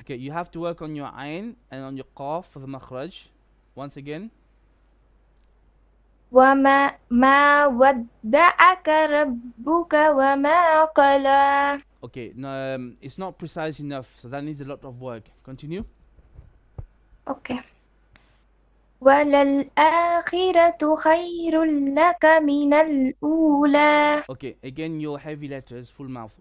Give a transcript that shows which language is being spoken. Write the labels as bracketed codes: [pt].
[en] Okay, you have to work on your ayn and on your qaf for the makhraj. Once again. [ar] ما ودعك ربك وما قلى. [en] Okay, no, it's not precise enough, so that needs a lot of work. Continue. Okay. [ar] وللآخرة خير لك من الأولى. [en] Okay, again your heavy letters, full mouth.